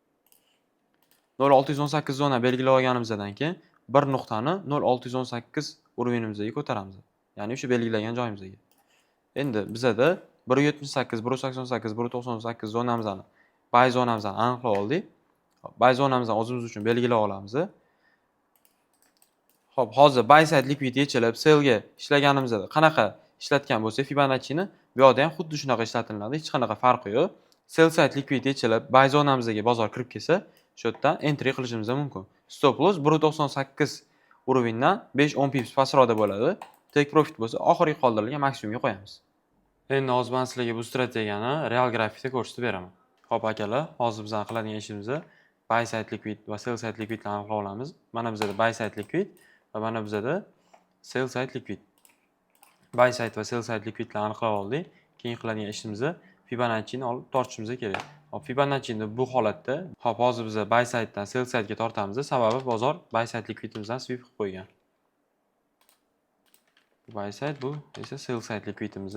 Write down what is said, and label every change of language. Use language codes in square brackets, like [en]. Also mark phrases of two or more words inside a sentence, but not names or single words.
[uz] 0.618 zona belgilab olganimizdan keyin bir nuqtani 0.618 уровенimizga ko'taramiz. Ya'ni o'sha belgilagan joyimizga. Endi bizada 1.78, 1.88, 1.98 zonamizni, buy zonamizni aniqlab oldik. Buy zonamizni o'zimiz uchun belgilab olamiz. Xo'p, hozir [en] buy side liquid [uz] yechilib, sellga ishlaganimizda qanaqa ishlatgan bo'lsak, Fibonacci'ni bu yerda ham xuddi shunaqa ishlatiladi, hech qanaqa farqi yo'q. [en] Sell side liquid [uz] yechilib, buy zonamizga bozor kirib kelsa, shu yerdan entry qilishimiz mumkin. [en] Stop loss [uz] 1.98 уровеньdan 5-10 pips pastroqda bo'ladi. [en] Take profit [uz] bo'lsa, oxirgi qoldirilgan maksimumga qo'yamiz. Endi hozir men sizlarga bu strategiyani real grafikda ko'rsatib beraman. Xo'p akalar, hozir biz qiladigan ishimiz [en] buy side liquid [uz] va [en] sell side liquidni [uz] aniqlab olamiz. Mana bizda [en] buy side liquid [uz] va mana bizda [en] sell side liquid. Buy side [uz] va [en] sell side liquidlarni [uz] aniqlab oldik. Keyin qiladigan ishimiz Fibonacci'ni olib tortishimiz kerak. Hop, Fibonacci'ni bu holatda, hop, hozir biz [en] buy sidedan sell sidega [uz] tortamiz, sababi bozor buy side liquidimizdan sweep qilib qo'ygan. [en] Buy side [uz] bu esa [en] sell side liquidimiz.